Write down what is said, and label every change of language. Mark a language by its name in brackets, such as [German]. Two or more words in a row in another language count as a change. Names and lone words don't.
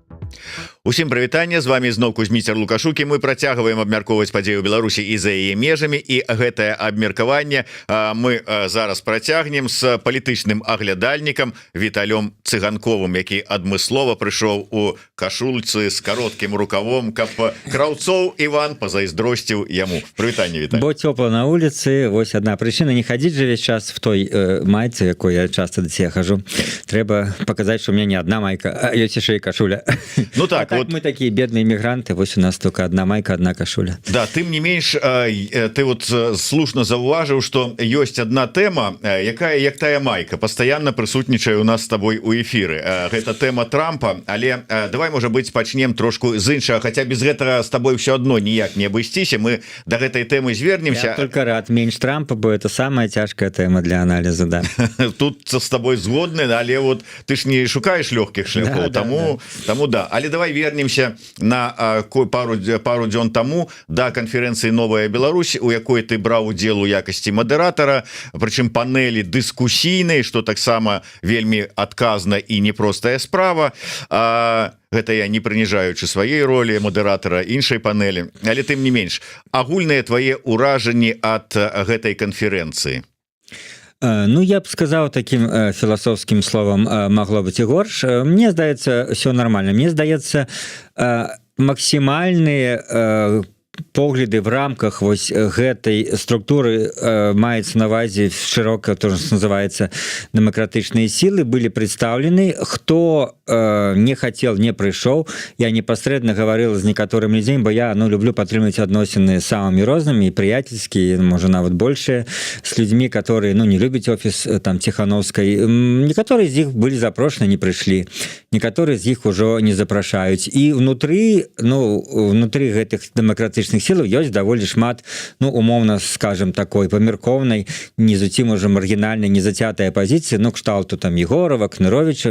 [Belarusian] Усім прывітанне, з вами зноў Кузьміцер Лукашукі. Мы працягваем абмяркоўваць падзею Беларусі і за яе межамі, і гэтае абмеркаванне мы зараз працягнем з палітычным аглядальнікам Віталём Цыганковым, які адмыслова прыйшоў у кашульцы з кароткім рукавом, каб Краўцоў Іван пазайздросціў яму. Прывітанне, Віталь. Бо цёпла на улице, вось одна прычына, не хадзіць же весь час в той майцы, якой я часто да цябе хожу. [Russian] Трэба показать, что у меня не одна майка, [Belarusian] а ёсць яшчэ і кашуля. [Russian] Ну так, так вот мы такие бедные мигранты, вось у нас только одна майка, одна кашуля. [Belarusian] Да, тым не менш, ты вот слушна заўважыў, что ёсць одна тэма, якая як тая майка пастаянна прысутнічае у нас с тобой у эфиры. Гэта тэма Трампа, але давай, можа быць, пачнем трошку з іншага, хотя без гэтага с тобой все одно ніяк не абысціся, мы до гэтай тэмы звернемся. [Russian] Я только рад, меньше Трампа, бо это самая тяжкая тэма для анализа, да. [Belarusian] Тут с тобой згодны, але вот ты ж не шукаешь легких шляхов, да, тому да. Але давай вернемся на пару дзён таму да канферэнцыі «Новая Беларусь», у якой ты браў удзел у якасці мадэратара, прычым панелі дыскусійнай, што таксама вельмі адказна і непростая справа. Гэта я не прыніжаючы сваёй ролі мадэратара іншай панелі, але тым не менш, агульныя твае ўражанні ад гэтай канферэнцыі. [Russian] Ну, я б сказал таким философским словом, могло быть и горш. [Belarusian] Мне здаецца, все нормально. Мне здаецца, максимальные погляды [Russian] в рамках [Belarusian] вось гэтай структуры маецца на увазе широко, [Russian] то, что называется, [Belarusian] демократычные силы, [Russian] были представлены. Кто не хотел, [Belarusian] не прыйшоў. [Russian] Я непосредственно говорил [Belarusian] з некаторымі людзьмі, бо я люблю падтрымліваць адносіны самыми рознымі, і прыятельскія, можа нават большие, [Russian] с людьми, которые [Belarusian] не любяць офіс там Тихановской. Некаторые з іх былі запрошаны, не прыйшлі. Некаторые з іх ужо не запрашаюць. І внутри гэтых дэмакратычных сілаў ёсць даволі шмат, умоўна скажем, такой памяркоўнай, не зусім уже маргінальнай, не зацятая пазіцыя, кшталту там Егорова, Кныровича.